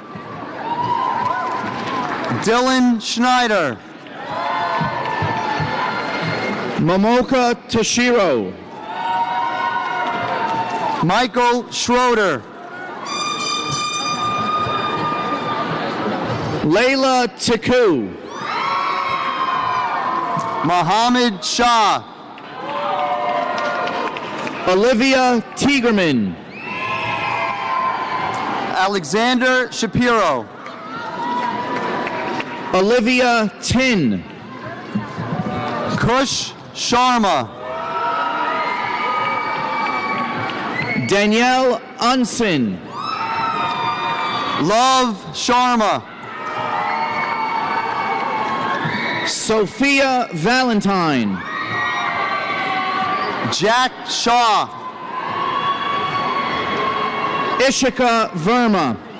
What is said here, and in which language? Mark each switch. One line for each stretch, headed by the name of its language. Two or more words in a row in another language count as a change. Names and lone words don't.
English: Dylan Schneider. Momoka Toshiro. Michael Schroeder. Layla Tiku. Mohammed Shah. Olivia Tigerman. Alexander Shapiro. Olivia Tin. Kush Sharma. Danielle Unson. Love Sharma. Sophia Valentine. Jack Shaw. Ishika Verma.